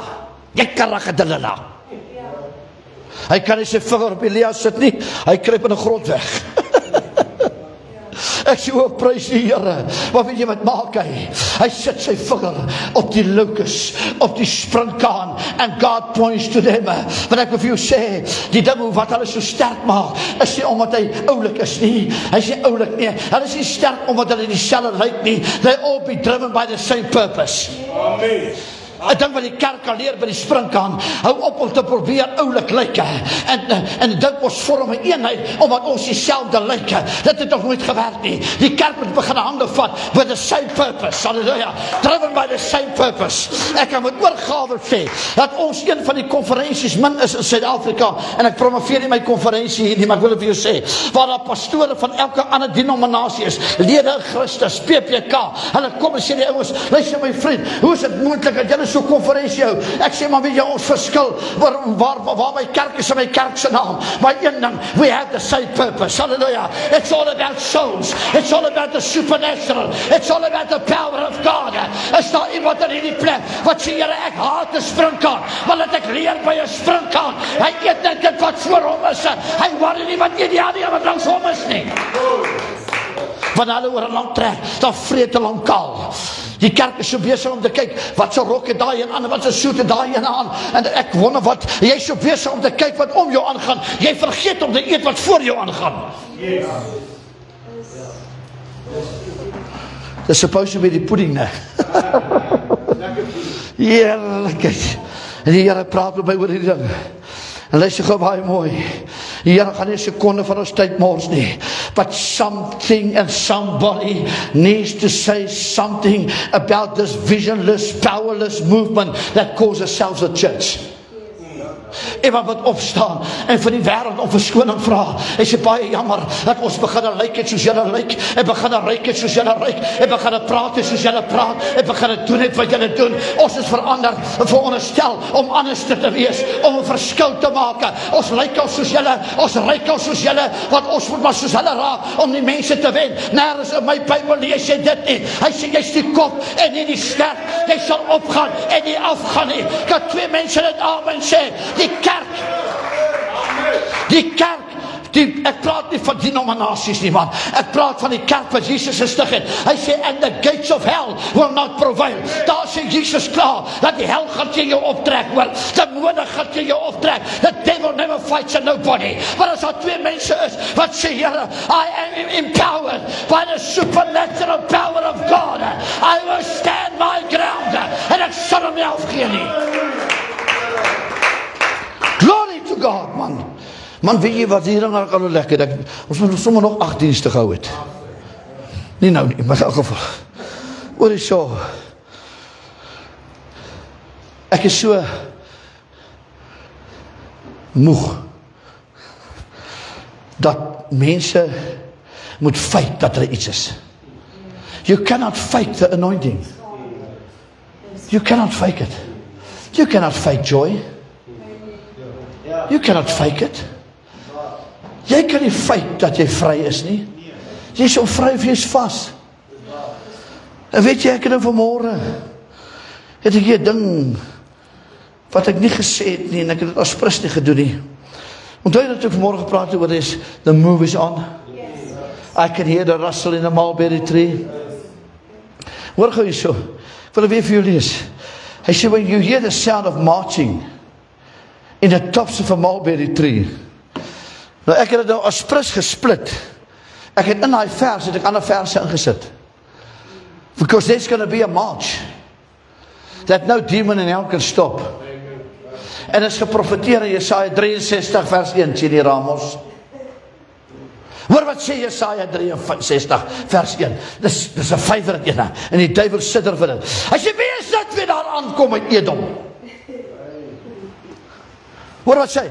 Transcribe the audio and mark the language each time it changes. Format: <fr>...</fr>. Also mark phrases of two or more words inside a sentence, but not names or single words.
<af>Jy karrige Delilah. Hy kan nie sy vinger op Elia sit nie, hy kruip in 'n grot weg. Ek sê, o, prys die Here. Maar weet jy wat maak hy? Hy sit sy vinger op die locus, op die sprinkaan,</af> <en>and God points to them.</en> <af>Want ek wil vir jou sê, die ding wat hulle so sterk maak, is nie omdat hy oulik is nie. Hy is nie oulik nie. Hulle is nie sterk omdat hulle dieselfde lyk nie.</af> <en>They all be driven by the same purpose.</en> <af>Amen. 'n ding wat die kerk kan leer by die sprinkaan, hou op om te probeer oulik lyk, en dit ons vorm 'n eenheid, omdat ons dieselfde lyk. Dit het nog nooit gewerk nie. Die kerk moet begin hande vat</af> <en>with the same purpose, halleluja, driven by the same purpose.</en> <af>Ek kan met oorgawe sê, dat ons een van die konferensies min is in Suid-Afrika, en ek promoveer nie my konferensie hier nie, maar ek wil vir jou sê, waar daar pastore van elke ander denominasie is, lede in Christus, PPK, hulle kom en sê die ouens, luister my vriend, hoe is dit moontlik dat julle so konferensie hou? Ek sê, maar weet jy, ons verskil waar my kerk is en my kerk se naam, maar een ding,</af> <en>we have the same purpose, hallelujah. It's all about souls, it's all about the supernatural, it's all about the power of God.</en> <af>Is daar iemand in hierdie plek wat sê, Here, ek haat 'n sprinkaan, maar laat ek leer by 'n sprinkaan, hy eet net dit wat voor hom is, hy worry nie wat eet die ander wat langs hom is nie. Wanneer hulle oor 'n land trek, dan vreet hulle hom kaal. Die kerk is so besig om te kyk, wat se rok het daai en aan, wat se soet het daai en aan, en ek wonder wat, jy is so besig om te kyk wat om jou aangaan, jy vergeet om te eet wat voor jou aangaan. Yes. Dis</af> <en>supposed to be</en> <af>die pudding, ne? Heerlikheid. En die Here praat met my oor die ding. En luister gou baie mooi. Die Here gaan nie 'n sekonde van ons tyd mors nie.</af> <en>But something and somebody needs to say something about this visionless, powerless movement that calls itself the church.</en> <af>Iemand wat opstaan en vir die wêreld om verskoning vra. Hy sê, baie jammer dat ons begin lyk het soos julle lyk, en begin ryk het soos julle ryk, en begin praat het soos julle praat, en begin doen het wat julle doen. Ons is verander, veronderstel om anders te wees, om 'n verskil te maak. Ons lyk al soos julle, ons ryk al soos julle, want ons moet maar soos hulle raak om die mense te wen. Nêrens in my Bybel lees jy dit nie. Hy sê, jy's die kop en nie die sterk. Jy sal opgaan en nie afgaan nie. Kan twee mense dit amen sê? Die kerk ek praat nie van denominasies nie man, ek praat van die kerk wat Jesus gestig het. Hy sê,</af> <en>and the gates of hell will not prevail.</en> <af>Daar sê Jesus klaar, dat die hel gaan teen jou optrek, hoor, demonie gaan teen jou optrek,</af> <en>the devil never fights a nobody,</en> <af>maar as daar 2 mense is, wat sê, Here,</af> <en>I am empowered by the supernatural power of God, I will stand my ground,</en> <af>en ek sal hom nie afgee nie.</af> <en>Glory to God, man.</en> <af>Man, weet jy wat, hier gaan ek al lekker, ons moet sommer nog 8 dienste gehou het. Nie nou nie, maar in elk geval. Hoor is so, ek is so moeg, dat mense moet fake dat er iets is.</af> <en>You cannot fake the anointing. You cannot fake it. You cannot fake joy. You cannot fake it.</en> <af>Jy kan nie fake dat jy vry is nie. Jy is so vry of jy is vas. En weet jy, ek het nou vanmorgen, het ek hier ding, wat ek nie gesê het nie, en ek het het as pris nie gedoen nie. Onthou jy dat ek vanmorgen gepraat oor is,</af> <en>the move is on. I can hear the rustle in the mulberry tree.</en> <af>Hoor gou hier so, ek wil weer vir jou lees. Hy sê,</af> <en>when you hear the sound of marching in the tops of a mulberry tree.</en> <af>Nou ek het het nou as pris gesplit. Ek het in die vers, het ek ander verse ingesit.</af> <en>Because there's going to be a march that no demon in hell can stop.</en> <af>En is geprofeteer in Jesaja 63 vers 1, sê die Ramos. Hoor wat sê Jesaja 63 vers 1. Dis 'n favorite ene. En die duivel sidder vir dit. As jy weet dat weer daar aankom uit Edom. Hoor wat sê?</af>